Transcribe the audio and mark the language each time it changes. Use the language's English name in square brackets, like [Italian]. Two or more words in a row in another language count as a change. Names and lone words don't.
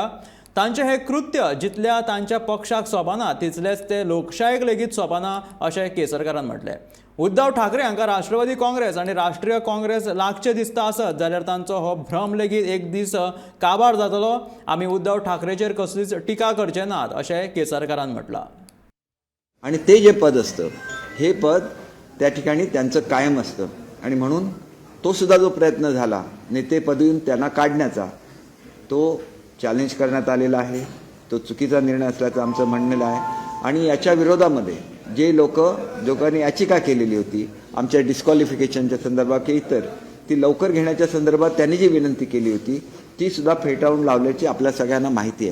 [Konkani] तांचें हें कृत्य जितल्या तांच्या पक्षाक सोबना तितलेंच ते लोकशायेक लेगीत सोबना अशें केसरकरान म्हटलें। उद्धव ठाकरे हांकां राष्ट्रवादी काँग्रेस आनी राष्ट्रीय काँग्रेस लागचे दिसता आसत जाल्यार तांचो हो भ्रम लेगीत एक दीस काबार जातलो। आमी उद्धव ठाकरेचेर कसलीच टिका करचे नात अशें केसरकरान म्हटलां। [Marathi] आणि ते जे पद असतं हे पद त्या ठिकाणी त्यांचं कायम असतं आणि म्हणून तो सुद्धा जो प्रयत्न झाला नेतेपदून त्यांना काढण्याचा तो चॅलेंज करण्यात आलेला आहे। तो चुकीचा निर्णय असल्याचं आमचं म्हणणं आहे आणि याच्या विरोधामध्ये जे लोकांनी याचिका केलेली होती आमच्या डिस्क्वालिफिकेशनच्या संदर्भात की इतर ती लवकर घेण्याच्या संदर्भात त्यांनी जी विनंती केली होती ती सुद्धा फेटाळून लावल्याची आपल्या सगळ्यांना माहिती आहे।